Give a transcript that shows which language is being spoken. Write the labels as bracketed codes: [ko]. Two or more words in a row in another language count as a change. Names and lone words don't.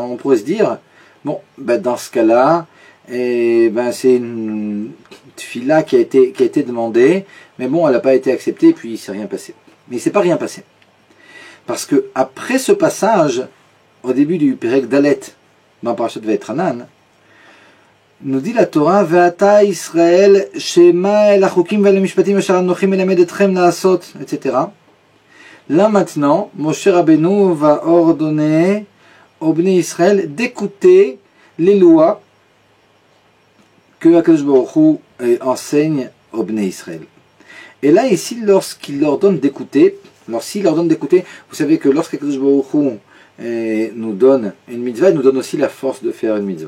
[fr] Alors on pourrait se dire, bon, ben, dans ce cas-là, ben, c'est une tefila qui a été demandée, mais bon, elle n'a pas été acceptée, et puis il ne s'est rien passé. Mais il ne s'est pas rien passé. Parce que après ce passage, au début du Perek Dalet, dans Parashat Vayetranan, nous dit la Torah, [he] ועתה ישראל, שמע אל החקים ואל המשפטים אשר אנכי מלמד אתכם לעשות, [fr] etc. Là maintenant, Moshe Rabbeinu va ordonner au Bnei Israël d'écouter les lois que Akadosh Baruch Hu enseigne au Bnei Israël. Et là ici, lorsqu'il leur donne d'écouter, vous savez que lorsqu'Akadosh Baruch Hu nous donne une mitzvah, il nous donne aussi la force de faire une mitzvah.